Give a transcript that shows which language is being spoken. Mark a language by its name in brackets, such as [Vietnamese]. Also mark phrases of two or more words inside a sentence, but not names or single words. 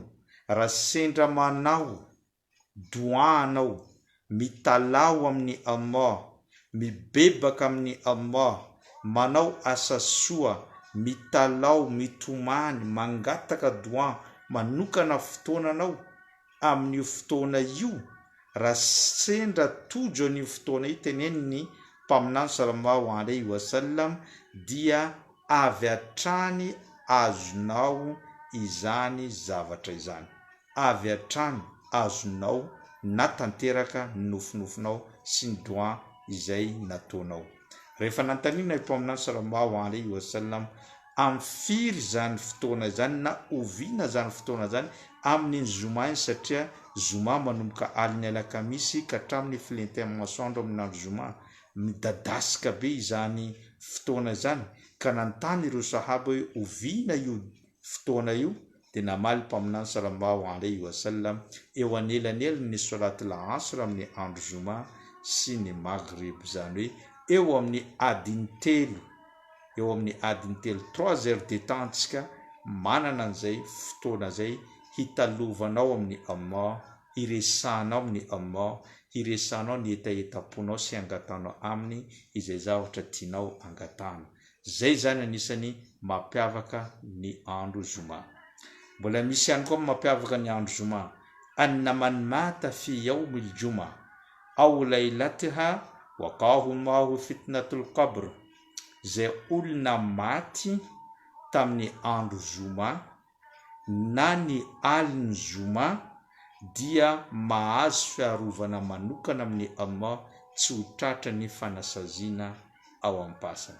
[Malagasy] Raha sendra manao dua anao, mitalao amin'ny Allah, mibebaka amin'ny Allah, manao asa soa, mitalao, mitomany, mangataka dua, manokana fotoana anao amin'ny fotoana io, raha sendra tojo amin'ny fotoana io, teneniny mpaminany [Arabic] صلى الله عليه وسلم, [Malagasy] dia avy hatrany azonao izany zavatra izany, avy hatrany azonao natanteraka nofinofinao sy ny dua izay nataonao. Rehefa nantanina ny mpaminany [Arabic] صلى الله عليه وسلم [Malagasy] amfiry zany fotoana zany na oviana zany fotoana zany amin'ny zoma iny, satria zoma manomboka aliny alakamisy ka hatramin'ny filentin'ny masoandro amin'ny andro zoma, midadasika be izany fotoana zany ka nantany ireo sahaba hoe oviana io fotoana io, dia namaly mpaminany [Arabic] صلى الله عليه وسلم [Malagasy] eo anelanelany ny [Arabic] صلاة العصر [Malagasy] amin'ny andro zoma sy ny maghrib, zany hoe eo amin'ny adiny telo, eo amin'ny adiny telo 3 [French] heures de temps [Malagasy] antsika manana an'izay fotoana zay hitalovanao amin'ny Allah, hiresanao amin'ny Allah, hiresanao ny etaetaponao sy angatanao aminy izay zavatra tianao angatana. Zay zany anisany mampiavaka ny andro zoma. Mbola misy ihany koa mampiavaka ny andro zoma, [Arabic] أن من مات في يوم الجمعة أو ليلتها وقاه الله فتنة القبر, [Malagasy] zay olona maty tamin'ny andro zoma na ny aliny zoma dia mahazo fiarovana manokana amin'ny Allah, tsy ho tratra ny fanasaziana ao am-pasana.